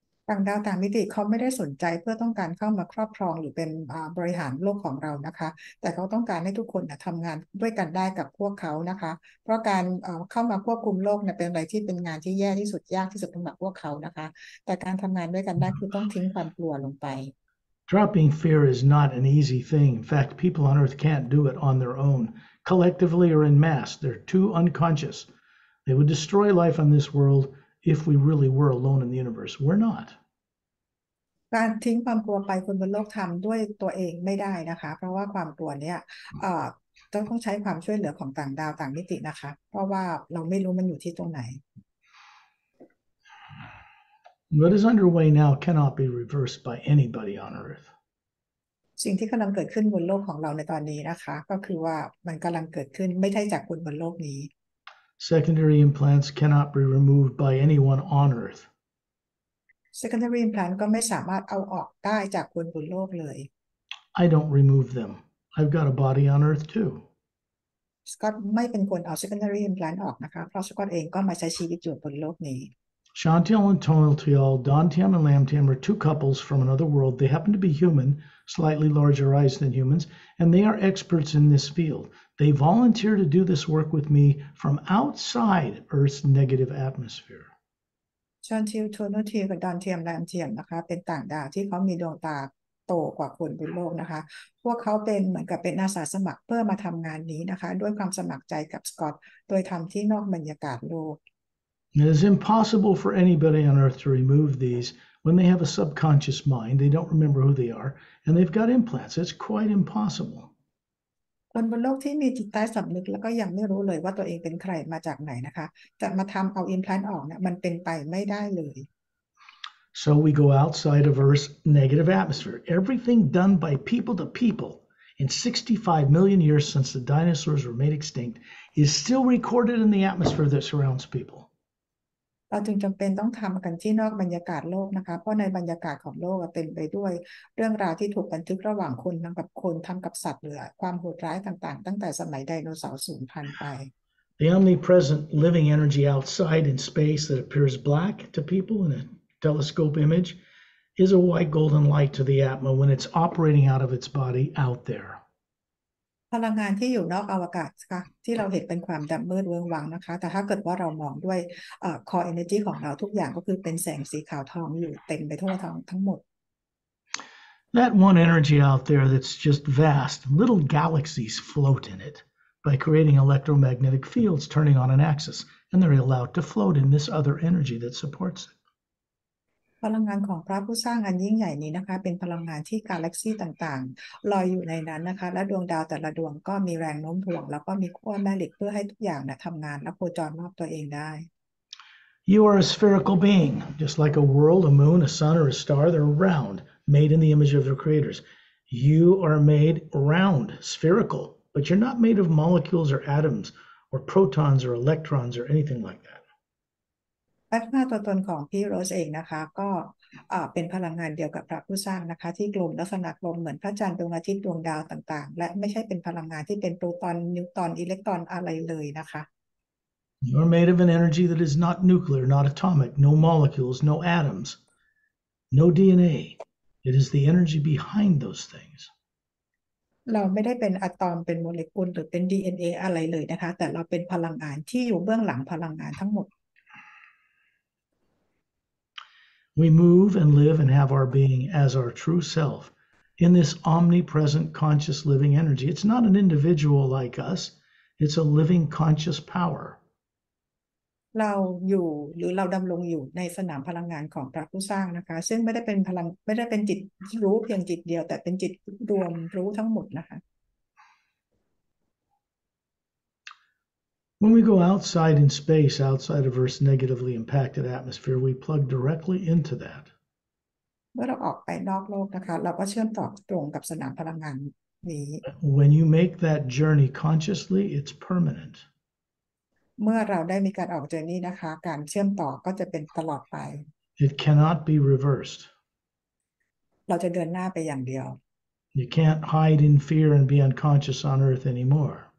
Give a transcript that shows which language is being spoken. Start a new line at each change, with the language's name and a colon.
Thai: ต่างดาวต่างมิติเขาไม่ได้สนใจเพื่อต้องการเข้ามาครอบครองหรือเป็นบริหารโลกของเรานะคะแต่เขาต้องการให้ทุกคนทำงานด้วยกันได้กับพวกเขานะคะเพราะการเข้ามาควบคุมโลกเป็นอะไรที่เป็นงานที่แย่ที่สุดยากที่สุดสำหรับพวกเขานะคะแต่การทำงานด้วยกันได้คือต้องทิ้งความกลัวลงไป
English: Dropping fear is not an easy thing. In fact, people on Earth can't do it on their own, collectively or in mass. They're too unconscious. They would destroy life on this world if we really were alone in the universe. We're not.
Thai: การทิ้งความกลัวไปคนบนโลกทำด้วยตัวเองไม่ได้นะคะเพราะว่าความกลัวเนี่ยต้องใช้ความช่วยเหลือของต่างดาวต่างมิตินะคะเพราะว่าเราไม่รู้มันอยู่ที่ตรงไหน
English: What is underway now cannot be reversed by anybody on Earth.
Thai: สิ่งที่กำลังเกิดขึ้นบนโลกของเราในตอนนี้นะคะก็คือว่ามันกำลังเกิดขึ้นไม่ใช่จากคนบนโลกนี้
English: Secondary implants cannot be removed by anyone on Earth. secondary implant
Thai: ก็ไม่สามารถเอาออกได้จากคนบนโลกเลย
English: I don't remove them. I've got a body on Earth too.
Thai: สกอตไม่เป็นคนเอา secondary implant ออกนะคะเพราะสกอตเองก็มาใช้ชีวิตอยู่บนโลกนี้
English: Chantal and Tonaltial, Dantiam and Lamtiam are two couples from another world. They happen to be human, slightly larger eyes than humans, and they are experts in this field. They volunteer to do this work with me from outside Earth's negative atmosphere.
Thai: ชอนทิลโทโนทิลกับดอนเทียมแรมเทียมนะคะเป็นต่างดาวที่เขามีดวงตาโตกว่าคนบนโลกนะคะพวกเขาเป็นเหมือนกับเป็นอาสาสมัครเพื่อมาทำงานนี้นะคะด้วยความสมัครใจกับสกอตโดยทำที่นอกบรรยากาศโลก
English: It is impossible for anybody on Earth to remove these when they have a subconscious mind. They don't remember who they are, and they've got implants. It's quite impossible.
Thai: คนบนโลกที่มีจิตใต้สำนึกแล้วก็ยังไม่รู้เลยว่าตัวเองเป็นใครมาจากไหนนะคะจะมาทำเอาอิมแพลนต์ออกเนี่ยมันเป็นไปไม่ได้เลย
English: So we go outside of Earth's negative atmosphere. Everything done by people to people in 65 million years since the dinosaurs were made extinct is still recorded in the atmosphere that surrounds people.
Thai: เราจึงจำเป็นต้องทำกันที่นอกบรรยากาศโลกนะคะเพราะในบรรยากาศของโลกเต็มไปด้วยเรื่องราวที่ถูกบันทึกระหว่างคนทั้งกับคนทั้งกับสัตว์หรือความโหดร้ายต่างๆตั้งแต่สมัยไดโนเสาร์สูญพันธุ์ไป
English: The omnipresent living energy outside in space that appears black to people in a telescope image is a white golden light to the Atma when it's operating out of its body out there.
Thai: พลังงานที่อยู่นอกอวกาศค่ะที่เราเห็นเป็นความดำมืดเวิ้งว้างนะคะแต่ถ้าเกิดว่าเรามองด้วย
English: core energy
Thai: ของเราทุกอย่างก็คือเป็นแสงสีขาวทองอยู่เต็มไปทั่วทั้งหมด
English: That one energy out there that's just vast, little galaxies float in it by creating electromagnetic fields turning on an axis, and they're allowed to float in this other energy that supports it.
Thai: พลังงานของพระผู้สร้างอันยิ่งใหญ่นี้นะคะเป็นพลังงานที่กาแล็กซีต่างๆลอยอยู่ในนั้นนะคะและดวงดาวแต่ละดวงก็มีแรงโน้มถ่วงแล้วก็มีขั้วแม่เหล็กเพื่อให้ทุกอย่างทำงานและโคจรรอบตัวเองได้
English: You are a spherical being, just like a world, a moon, a sun, or a star. They're round, made in the image of their creators. You are made round, spherical, but you're not made of molecules or atoms or protons or electrons or anything like that.
Thai: ลักษณะตัวตนของพี่โรสเองนะคะก็เป็นพลังงานเดียวกับพระผู้สร้างนะคะที่กลมลักษณะกลมเหมือนพระจันทร์ดวงอาทิตย์ดวงดาวต่างๆและไม่ใช่เป็นพลังงานที่เป็นโปรตอนนิวตรอนอิเล็กตรอนอะไรเลยนะคะ
English: You are made of an energy that is not nuclear, not atomic, no molecules, no atoms, no DNA. It is the energy behind those things.
Thai: เราไม่ได้เป็นอะตอมเป็นโมเลกุลหรือเป็น DNA อะไรเลยนะคะแต่เราเป็นพลังงานที่อยู่เบื้องหลังพลังงานทั้งหมด
English: We move and live and have our being as our true self in this omnipresent conscious living energy. It's not an individual like us. It's a living conscious power.
Thai: เราอยู่หรือเราดำรงอยู่ในสนามพลังงานของพระผู้สร้างนะคะซึ่งไม่ได้เป็นจิตรู้เพียงจิตเดียวแต่เป็นจิตรวมรู้ทั้งหมดนะคะ
English: When we go outside in space, outside of Earth's negatively impacted atmosphere, we plug directly into that.
Thai: เมื่อเราออกไปนอกโลกนะคะเราก็เชื่อมต่อตรงกับสนามพลังงานนี้
English: When you make that journey consciously, it's permanent.
Thai: เมื่อเราได้มีการออกเจอร์นี่นะคะการเชื่อมต่อก็จะเป็นตลอดไป
English: It cannot be reversed.
Thai: เราจะเดินหน้าไปอย่างเดียว
English: You can't hide in fear and be unconscious on Earth anymore.